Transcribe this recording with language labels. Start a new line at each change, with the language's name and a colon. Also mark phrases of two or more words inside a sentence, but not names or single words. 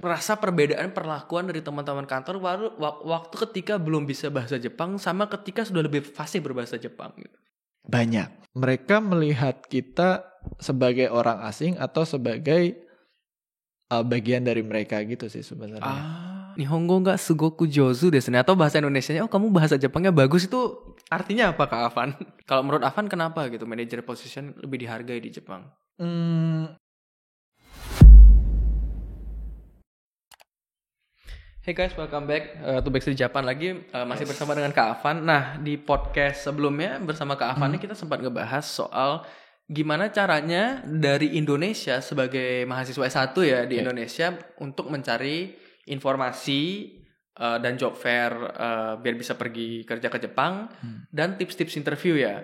Indonesian: Rasa perbedaan perlakuan dari teman-teman kantor waktu ketika belum bisa bahasa Jepang sama ketika sudah lebih fasih berbahasa Jepang gitu. Banyak. Mereka melihat kita sebagai orang asing atau sebagai bagian dari mereka gitu sih sebenarnya.
Japanese: 日本語がすごく上手ですね,
Indonesian: atau bahasa Indonesianya, oh kamu bahasa Jepangnya bagus, itu artinya apa Kak Afan? Kalau menurut Afan kenapa gitu
English: manager position
Indonesian: lebih dihargai di Jepang?
English: Hey guys, welcome back to
Indonesian: Backstreet Japan lagi, masih bersama dengan Kak Afan. Nah, di podcast sebelumnya bersama Kak Afan ini kita sempat ngebahas soal gimana caranya dari Indonesia sebagai mahasiswa S1 ya di Indonesia untuk mencari informasi dan
English: job fair
Indonesian: biar bisa pergi kerja ke Jepang, dan tips-tips interview ya.